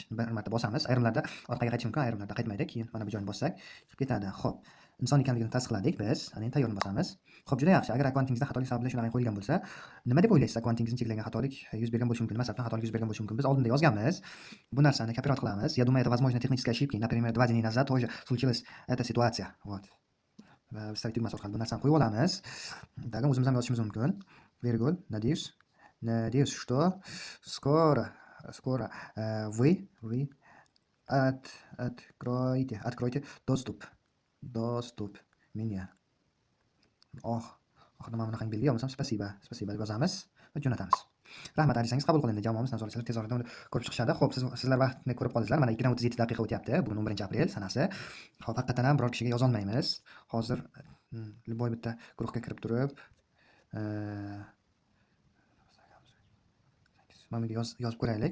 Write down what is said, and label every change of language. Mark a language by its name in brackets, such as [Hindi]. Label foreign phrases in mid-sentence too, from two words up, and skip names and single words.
[Uzbek] Bir marta bosamiz. Ayrimlarda orqaga qaytish mumkin, ayrimlarda qaytmaydi. Keyin mana bu joyni bossak, chiqib ketadi. Xo'p, inson ekanligini tasdiqladik biz. Ana endi tayyorni bosamiz. Xo'p, juda yaxshi. Agar akkauntingizda xatolik sabab bilan shunaqa qo'yilgan bo'lsa, nima deb o'ylaysiz? Akkauntingizning cheklangan xatolik yuz bergan bo'lishi mumkin, masalan, xatolik yuz bergan bo'lishi mumkin. Biz oldinda yozganmiz. Bu narsani kopirovat qilamiz. [Russian] Я думаю, это возможно технические ошибки. Например, 2 дня назад тоже случилась эта ситуация. Вот. [Uzbek] Va vstavить tugmasi orqali bu narsani qo'yib olamiz. Tag'in o'zimiz ham yozishimiz mumkin. Virgul, [Russian] надеюсь, что скоро вы откроете достуp меня. [Uzbek] Oxirida mana bunaqangi belgi olmasam spasiba deb yozamiz va jo'natamiz. Rahmat, arisangiz qabul qilindi. Jamoamiz nazoratchilar tez orada uni ko'rib chiqishadi. Xo'p, sizlar vaqtni ko'rib qoldingizlar. Mana 2:37 daqiqa o'tyapti. Bugun 11-aprel sanasi. Xo'p, haqiqatan ham biror kishiga yoza olmaymiz. Hozir любой bitta guruhga kirib turib, mana bunga yozib ko'raylik.